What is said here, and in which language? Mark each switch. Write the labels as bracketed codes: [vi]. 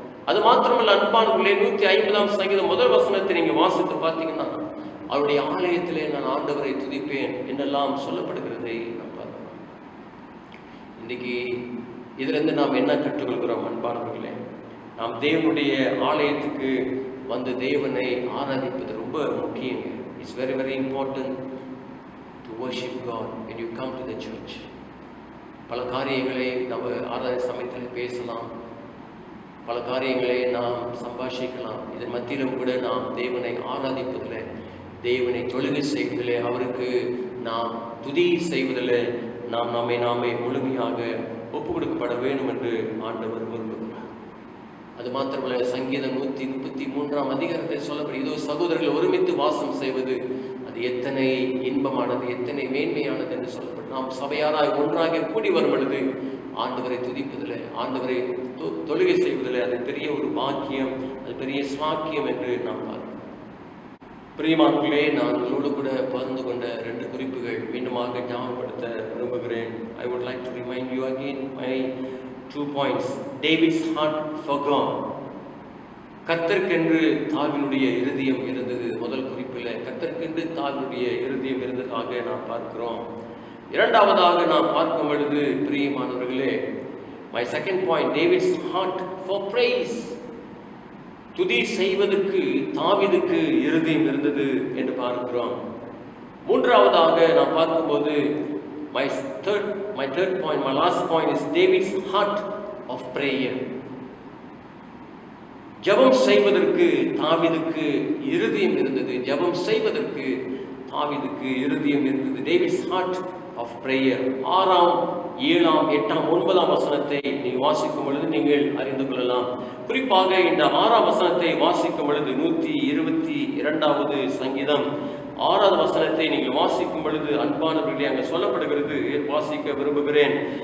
[ta] அது மாத்திரமல்ல அன்பானவர்களே, 150ஆம் சங்கீதம் முதல் வசனத்தை நீங்க வாசித்து பார்த்தீங்கன்னா, அவருடைய ஆலயத்திலே நான் ஆண்டவரை துதிப்பேன் என்றெல்லாம் சொல்லப்படுகிறதை நாம் பார்க்கிறோம். இன்னைக்கு இதுல இருந்து நாம் என்ன கற்றுக்கொள்கிறோம் அன்பானவர்களே? நாம் தேவனுடைய ஆலயத்துக்கு வந்து தேவனை ஆராதிப்பது ரொம்ப முக்கியங்க. [en] It's very very important to worship God when you come to the church. [ta] பல காரியங்களை நம்ம ஆராதனை சமயத்தில் பேசலாம், பல காரியங்களை நாம் சம்பாஷிக்கலாம். இதன் மத்தியிலும் கூட நாம் தேவனை ஆராதிப்பதில், தேவனை தொழுகை செய்வதில், அவருக்கு நாம் துதி செய்வதில் நாம் நாமே முழுமையாக ஒப்பு கொடுக்கப்பட வேண்டும் என்று ஆண்டவர் விரும்புகிறார். அது மாத்திரமல்ல, சங்கீதம் 133ஆம் அதிகாரத்தில் சொல்லப்படும், இதோ சகோதரர்கள் ஒருமித்து வாசம் செய்வது அது எத்தனை இன்பமானது, எத்தனை மேன்மையானது என்று சொல்லப்படும். நாம் சபையாராய் ஒன்றாக கூடி வரும் பொழுது ஆண்டவரை துதிப்பதில், ஆண்டவரை தொழுகை செய்வதில் அது பெரிய ஒரு பாக்கியம், அது பெரிய ஸ்வாக்கியம் என்று நாம் பார்க்கிறோம். பிரியமானவர்களே, நான் உங்களோடு கூட பகிர்ந்து கொண்ட 2 குறிப்புகள் மீண்டுமாக ஞாபகப்படுத்த விரும்புகிறேன். [en] I would like to remind you again my 2 points. David's heart for God. [ta] கர்த்தருக்கென்று தாவீதுடைய இருதயம் இருந்தது. முதல் குறிப்பில் கர்த்தருக்கென்று தாவீதுடைய இருதயம் இருந்ததாக நாம் பார்க்கிறோம். இரண்டாவதாக நாம் பார்க்கும் பொழுது பிரியமானவர்களே, [en] my second point, David's heart for praise. துதி செய்வதற்கு தாவீதுக்கு இருதயம் இருந்தது என்று பார்க்கிறோம். [ta] மூன்றாவதாக நாம் பார்க்கும்போது [en] my third point, my last point is David's heart of prayer. [ta] ஜெபம் செய்வதற்கு தாவீதுக்கு இருதயம் இருந்தது. ஜெபம் செய்வதற்கு தாவீதுக்கு இருதயம் இருந்தது. [en] David's heart of prayer. [ta] 6ஆம் 7ஆம் 8ஆம் 9ஆம் வசனத்தை நீங்கள் வாசிக்கும் பொழுது நீங்கள் அறிந்து கொள்ளலாம். குறிப்பாக இந்த 6ஆம் வசனத்தை வாசிக்கும் பொழுது 122வது சங்கீதம் 6வது வசனத்தை நீங்கள் வாசிக்கும் பொழுது அன்பானவர்களே, அங்கே சொல்லப்படுகிறது, வாசிக்க விரும்புகிறேன்.